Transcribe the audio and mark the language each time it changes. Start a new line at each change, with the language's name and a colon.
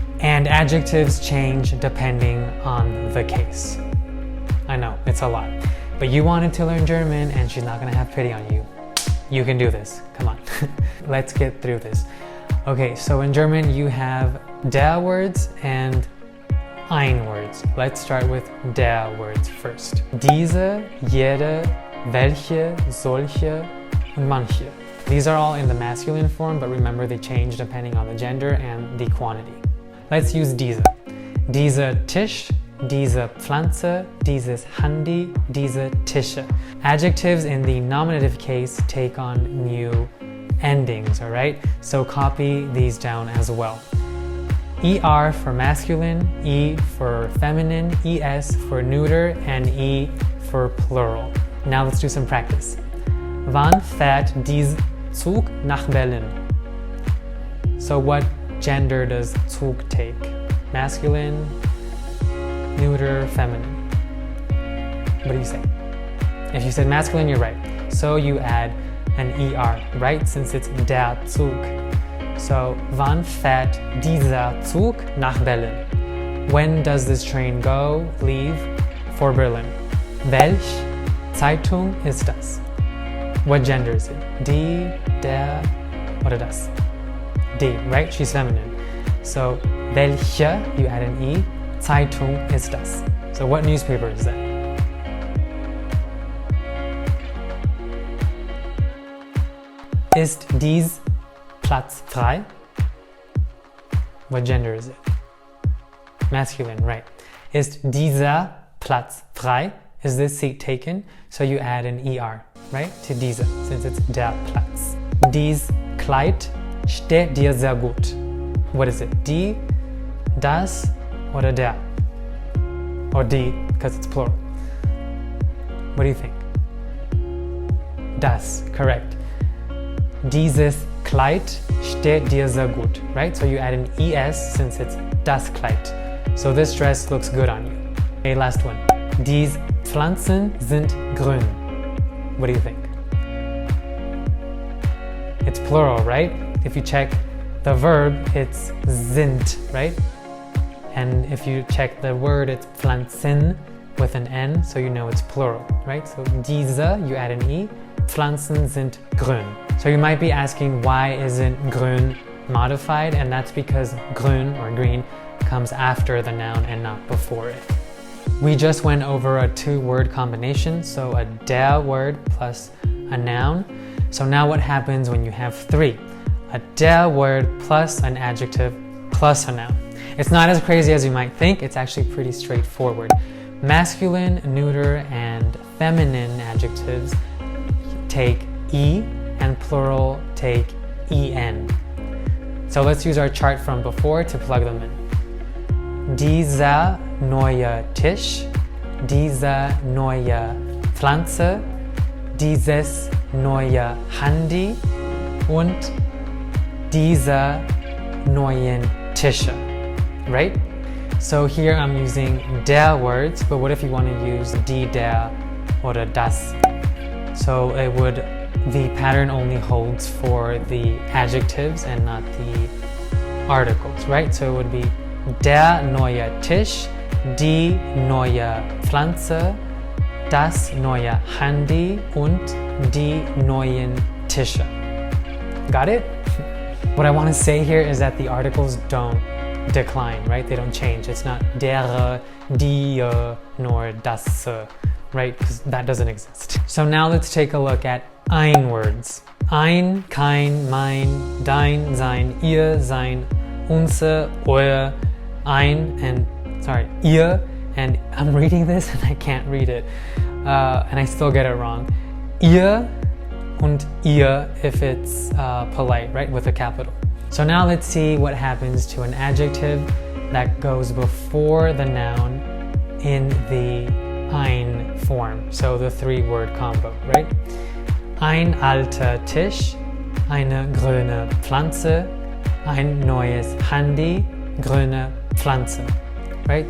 English: And adjectives change depending on the case. I know, it's a lot. But you wanted to learn German and she's not gonna have pity on you. You can do this, come on. Let's get through this. Okay, so in German you have der words and ein words. Let's start with der words first.
German: Diese, jede, welche, solche, und manche.
English: These are all in the masculine form, but remember they change depending on the gender and the quantity. Let's use diese.
German: Dieser Tisch, diese Pflanze, dieses Handy, diese Tische.
English: Adjectives in the nominative case take on new endings, all right? So copy these down as well. ER for masculine, E for feminine, ES for neuter, and E for plural. Now let's do some practice.
German: Wann fährt dies Zug nach Berlin?
English: So what gender does Zug take? Masculine, neuter, feminine? What do you say? If you said masculine, you're right. So you add an ER, right? Since it's der Zug.
German: So, wann fährt dieser Zug nach Berlin?
English: When does this train go, leave, for Berlin?
German: Welch Zeitung ist das?
English: What gender is it?
German: Die, der, oder das? Die,
English: right? She's feminine. So, welche, you add an E,
German: Zeitung ist das?
English: So, what newspaper is that?
German: Ist dies Platz frei?
English: What gender is it? Masculine, right.
German: Ist dieser Platz frei?
English: Is this seat taken? So you add an ER, right, to diese, since it's der Platz.
German: Dies Kleid steht dir sehr gut.
English: What is it?
German: Die, das, oder der?
English: Or die, because it's plural. What do you think? Das, correct.
German: Dieses Kleid steht dir sehr gut, right?
English: So you add an ES since it's das Kleid. So this dress looks good on you. Okay, last one.
German: Dies Pflanzen sind grün.
English: What do you think? It's plural, right? If you check the verb, it's sind, right? And if you check the word, it's Pflanzen with an N, so you know it's plural, right? So diese, you add an E.
German: Pflanzen sind grün.
English: So you might be asking, why isn't grün modified? And that's because grün, or green, comes after the noun and not before it. We just went over a two-word combination, so a der word plus a noun. So now what happens when you have three? A der word plus an adjective plus a noun. It's not as crazy as you might think, it's actually pretty straightforward. Masculine, neuter, and feminine adjectives take E, and plural take en. So let's use our chart from before to plug them in.
German: Dieser neue Tisch, diese neue Pflanze, dieses neue Handy und diese neuen Tische, right?
English: So here I'm using der words, but what if you want to use
German: die, der, oder das?
English: So the pattern only holds for the adjectives and not the articles, right?
German: So it would be der neue Tisch, die neue Pflanze, das neue Handy und die neuen Tische.
English: Got it? What I want to say here is that the articles don't decline, right? They don't change. It's not der, die, nor das, right? Because that doesn't exist. So now let's take a look at ein words. Ein, kein, mein, dein, sein, ihr, sein, unser, euer, ihr, and I'm reading this and I can't read it, and I still get it wrong. Ihr und ihr if it's polite, right, with a capital. So now let's see what happens to an adjective that goes before the noun in the ein form, so the three-word combo, right?
German: Ein alter Tisch, eine grüne Pflanze, ein neues Handy, grüne Pflanze, right?